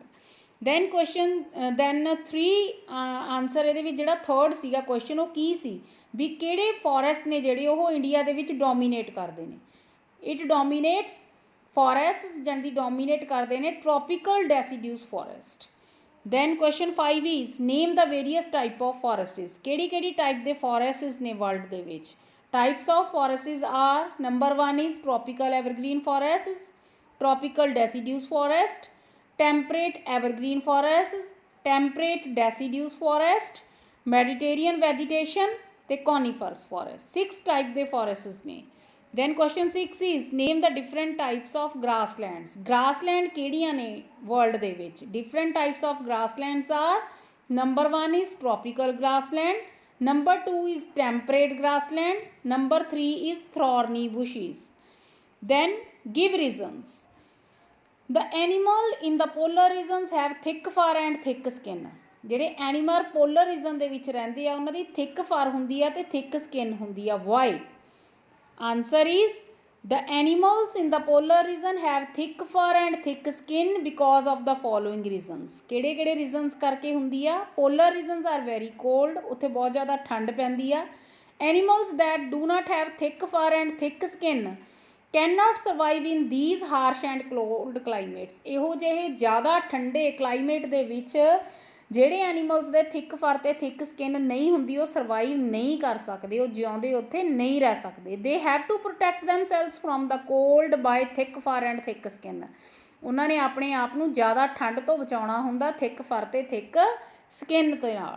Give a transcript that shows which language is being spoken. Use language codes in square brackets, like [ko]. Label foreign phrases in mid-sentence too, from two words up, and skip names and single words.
[pa] ਦੈਨ 3 ਆਨਸਰ ਇਹਦੇ ਵਿੱਚ ਜਿਹੜਾ ਥਰਡ ਸੀਗਾ ਕੁਐਸਚਨ ਉਹ ਕੀ ਸੀ ਵੀ ਕਿਹੜੇ ਫੋਰੈਸਟ ਨੇ ਜਿਹੜੇ ਉਹ ਇੰਡੀਆ ਦੇ ਵਿੱਚ ਡੋਮੀਨੇਟ ਕਰਦੇ ਨੇ. [en] It dominates forest [pa] ਜਾਂਦੀ ਡੋਮੀਨੇਟ ਕਰਦੇ ਨੇ [en] tropical deciduous forest. Then question 5 is name the various type of forests. [pa] ਕਿਹੜੀ ਟਾਈਪ ਦੇ ਫੋਰੈਸਟਸ ਨੇ ਵਰਲਡ ਦੇ ਵਿੱਚ? [en] Types of forests are number 1 is tropical evergreen forests, tropical deciduous forest, temperate evergreen forests, temperate deciduous forest, Mediterranean vegetation [pa] ਤੇ [en] conifers forest. [pa] 6 type ਦੇ forests ਨੇ. [en] Then question 6 is name the different types of grasslands. [pa] Grassland ਕਿਹੜੀਆਂ ਨੇ world ਦੇ ਵਿੱਚ? [en] Different types of grasslands are number 1 is tropical grassland, number 2 is temperate grassland, number 3 is thorny bushes. Then give reasons. The animal in the polar regions have thick fur and thick skin. [pa] ਜਿਹੜੇ [en] animal polar region [pa] ਦੇ ਵਿੱਚ ਰਹਿੰਦੇ ਆ ਉਹਨਾਂ ਦੀ [en] thick fur [pa] ਹੁੰਦੀ ਆ ਤੇ [en] thick skin [pa] ਹੁੰਦੀ ਆ. [en] ਵਾਈ? Answer is the animals in the polar region have thick fur and thick skin because of the following reasons. [pa] ਕਿਹੜੇ ਰੀਜ਼ਨਸ ਕਰਕੇ ਹੁੰਦੀ ਆ? [en] polar regions are very cold, [pa] ਉੱਥੇ ਬਹੁਤ ਜ਼ਿਆਦਾ ਠੰਡ ਪੈਂਦੀ ਆ. [en] animals that do not have thick fur and thick skin cannot survive in these harsh and cold climates. [pa] ਇਹੋ ਜਿਹੇ ਜ਼ਿਆਦਾ ਠੰਡੇ ਕਲਾਈਮੇਟ ਦੇ ਵਿੱਚ ਜਿਹੜੇ ਐਨੀਮਲਸ ਦੇ [en] thick fur [pa] ਅਤੇ [en] thick skin [pa] ਨਹੀਂ ਹੁੰਦੀ ਉਹ ਸਰਵਾਈਵ ਨਹੀਂ ਕਰ ਸਕਦੇ, ਉਹ ਜਿਉਂਦੇ ਉੱਥੇ ਨਹੀਂ ਰਹਿ ਸਕਦੇ. [en] They have to protect themselves from the cold by thick fur and thick skin. [pa] ਉਹਨਾਂ ਨੇ ਆਪਣੇ ਆਪ ਨੂੰ ਜ਼ਿਆਦਾ ਠੰਡ ਤੋਂ ਬਚਾਉਣਾ ਹੁੰਦਾ [en] thick fur [pa] ਅਤੇ [en] thick skin [pa] ਦੇ ਨਾਲ.